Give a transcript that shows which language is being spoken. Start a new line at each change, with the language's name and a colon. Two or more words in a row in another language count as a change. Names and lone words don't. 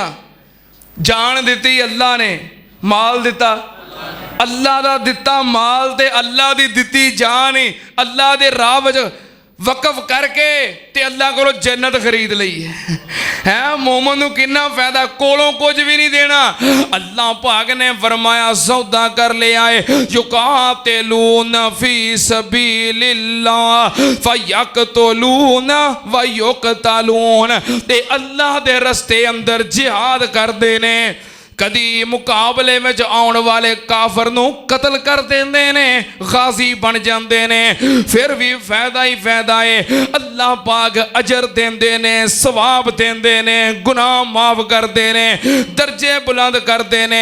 Punjabi: جان دتی اللہ نے، مال دتا اللہ دا دتا مال تے اللہ دی دتی جان ہی اللہ دے راہ وچ وقف کر کے تے اللہ کو جنت خرید لی ہے. مومن نوں کنا فائدہ، کولوں کجھ بھی نہیں دینا۔ اللہ پاک نے فرمایا سودا کر لیا ہے
Arabic: يقاتلون في سبيل الله فيقتلون ويقتلون,
Punjabi: تے اللہ دے رستے اندر جہاد کرتے نے. کدی مقابلے میں آنے والے کافر نوں قتل کر دیندے نے، غازی بن جاتے نے، فیر بھی فائدہ ہی فائدہ ہے. اللہ پاک اجر دیندے نے، ثواب دیندے نے، گناہ معاف کرتے نے، درجے بلند کرتے نے.